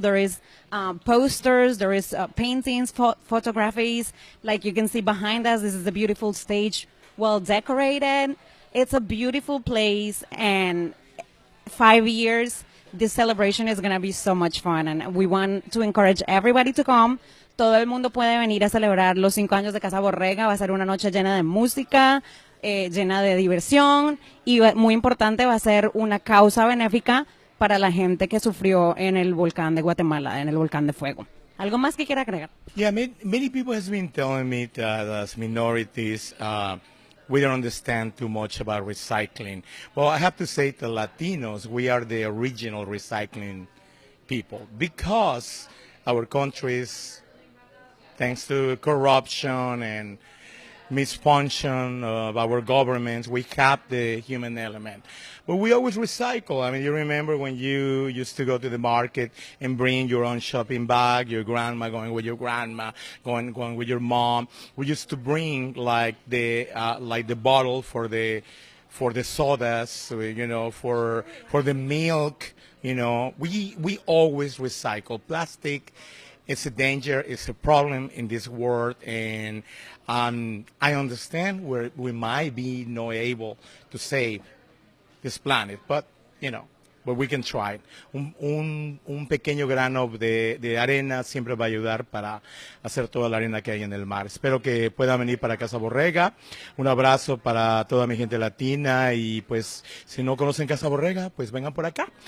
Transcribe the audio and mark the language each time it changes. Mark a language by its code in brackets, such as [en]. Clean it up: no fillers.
[en] There is posters, there is paintings, photographies. Like you can see behind us, this is a beautiful stage, well decorated. It's a beautiful place, and 5 years, this celebration is going to be so much fun, and we want to encourage everybody to come. [es] Todo el mundo puede venir a celebrar los 5 años de Casa Borrega. Va a ser una noche llena de música, llena de diversión, y muy importante, va a ser una causa benéfica para la gente que sufrió en el volcán de Guatemala, en el volcán de Fuego. ¿Algo más que quiera agregar? [en] Yeah, many people has been telling me that as minorities, we don't understand too much about recycling. Well, I have to say to Latinos, we are the original recycling people because our countries, thanks to corruption and misfunction of our governments, we have the human element. But we always recycle. I mean, you remember when you used to go to the market and bring your own shopping bag, your grandma going with your grandma, going with your mom. We used to bring like the bottle for the sodas, you know, for the milk. You know, we always recycle. Plastic is a danger, it's a problem in this world, and I understand we might be not able to save this planet, but we can try. [es] Un pequeño grano de arena siempre va a ayudar para hacer toda la arena que hay en el mar. Espero que puedan venir para Casa Borrega. Un abrazo para toda mi gente latina, y pues si no conocen Casa Borrega, pues vengan por acá.